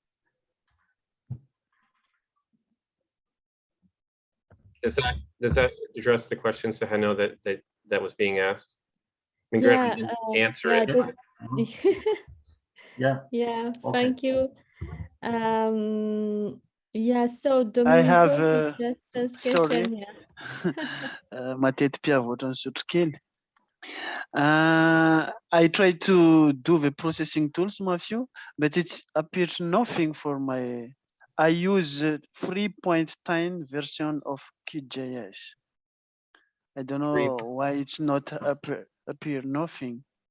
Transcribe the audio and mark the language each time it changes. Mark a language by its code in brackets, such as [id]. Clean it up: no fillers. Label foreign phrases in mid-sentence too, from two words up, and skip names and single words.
[en] Does that address the question, Sahano, that was being asked? I mean, Yeah, I didn't answer it. Yeah. Yeah, Okay. thank you. Yeah, so Domenico, I have just ask sorry. question, yeah. [mg] Matety mpiavoatra ny sotro kely. [en] I try to do the processing tools, Matthew, but it's appears nothing for my. I use 3.10 version of QGIS. I don't know why it's not appear nothing.